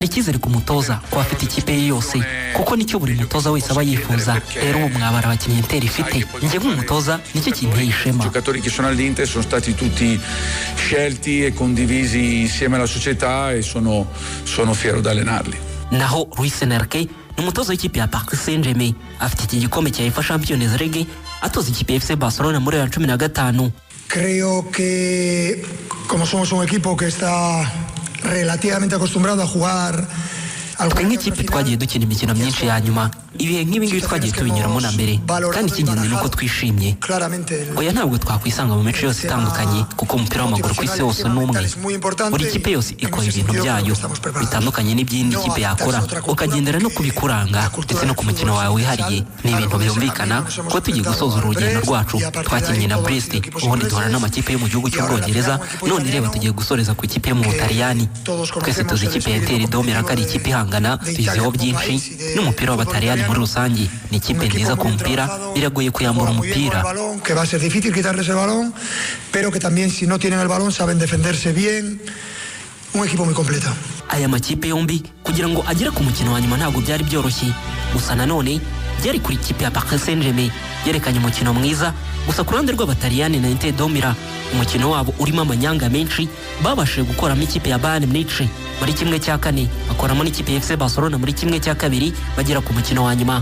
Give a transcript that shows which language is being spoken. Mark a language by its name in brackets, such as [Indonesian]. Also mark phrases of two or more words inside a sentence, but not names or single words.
[Kinyarwanda] Ikizere ku mutoza ko afite ikipe yose kuko nicyo buri mutoza wese aba yifuza. Rero ubu mwabara abakinnyi Inter ifite njye nk'umutoza nicyo kinteye ishema. [Italian] I giocatori che sono all'Inter sono stati tutti scelti e condivisi insieme alla società e sono fiero di allenarli. [Kinyarwanda] Naho Luis Enrique n'umutoza w'ikipe ya Paris Saint-Germain afite iki gikombe cya UEFA Champions League atoza ikipe ya FC Barcelona muri 2015. [Spanish] Creo que como somos un equipo que está relativamente acostumbrado a jugar [Kinyarwanda] nk'ikipe twagiye dukina imikino myinshi ya nyuma, ibihe nk'ibingibi twagiye tubinyuramo na mbere, kandi icy'ingenzi ni uko twishimye. Oya ntabwo twakwisanga mu mico yose itandukanye kuko umupira w'amaguru ku isi wose ni umwe. Buri kipe yose ikora ibintu byayo bitandukanye n'iby'indi kipe yakora, ukagendera no kubikuranga ndetse no ku mukino wawe wihariye. Ni ibintu byumvikana ko tugiye gusoza urugendo rwacu twakinnye na Brest, ubundi duhura n'amakipe yo mu gihugu cy'Ubwongereza, none reba tugiye gusoreza ku ikipe yo mu Butaliyani. Twese tuzi ikipe ya Inter domera ko ari ikipe ihangana, tuyiziho byinshi n'umupira w'Abataliyani muri rusange. Ni ikipe nziza ku mupira, biragoye kuyambura umupira. [Spanish] Que va a ser difícil quitarles el balón, pero que también si no tienen el balón saben defenderse bien. Un equipo muy completo. [Kinyarwanda] Aya makipe yombi kugira ngo agere ku mukino wa nyuma ntabwo byari byoroshye, gusa nanone byari kuri ikipe ya Paris Saint-Germain yerekanye umukino mwiza. Gusa ku ruhande rw'Abataliyani na Inter domira umukino wabo urimo amanyanga menshi, babashije gukoramo ikipe ya Bayern Munich muri kimwe cya kane, bakoramo n'ikipe ya FC Barcelona muri kimwe cya kabiri, bagera ku mukino wa nyuma.